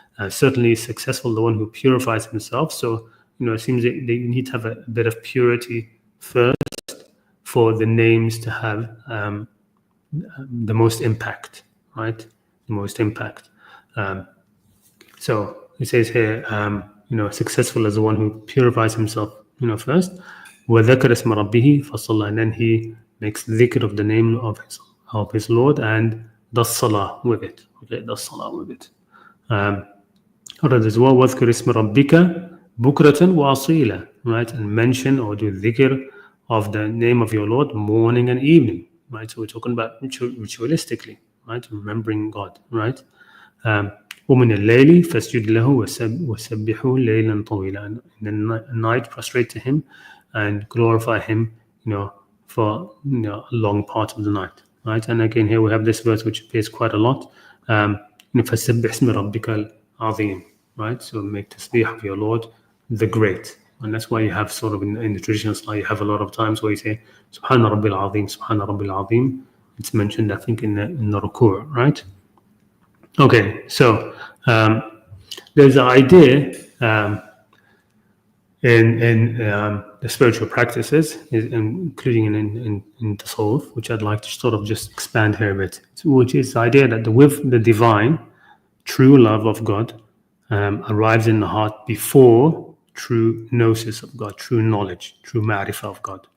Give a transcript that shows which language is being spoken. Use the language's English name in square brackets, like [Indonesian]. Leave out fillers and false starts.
[English] Certainly successful the one who purifies himself. So, it seems that they need to have a bit of purity first for the names to have the most impact, right? The most impact. So it says here, successful as the one who purifies himself, first. [Arabic] وَذَكَرَ اسْمَ رَبِّهِ فَصَلَّى, [English] and then he makes dhikr of the name of his Lord and does salah with it. Okay, does salah with it. Alright, as well, [Arabic] وَذْكُرِ اسْمَ رَبِّكَ بُكْرَةً وَأَصِيلًا, right? [English] And mention or do dhikr of the name of your Lord morning and evening, right? So we're talking about ritualistically, right? Remembering God, right? [Arabic] وَمِنَ اللَّيْلِ فَاسْجُدْ لَهُ وَسَبِّحُهُ لَيْلًا طَوِيلًا. [English] In the night, prostrate to him and glorify him, for a long part of the night, right? And again, here we have this verse which appears quite a lot. [Arabic] فَسَبِّحْ اسْمَ رَبِّكَ الْعَظِيمِ, right? [English] So make tasbih of your Lord, the Great. And that's why you have sort of in the traditional Salah, you have a lot of times where you say, [Arabic] Subhana Rabbil Azim, Subhana Rabbil Azim. [English] It's mentioned, I think, in the ruku', right? Okay, so there's an idea in the spiritual practices, including in tasawwuf, which I'd like to sort of just expand here a bit, which is the idea that with the divine, true love of God arrives in the heart before true gnosis of God, true knowledge, true ma'rifah of God.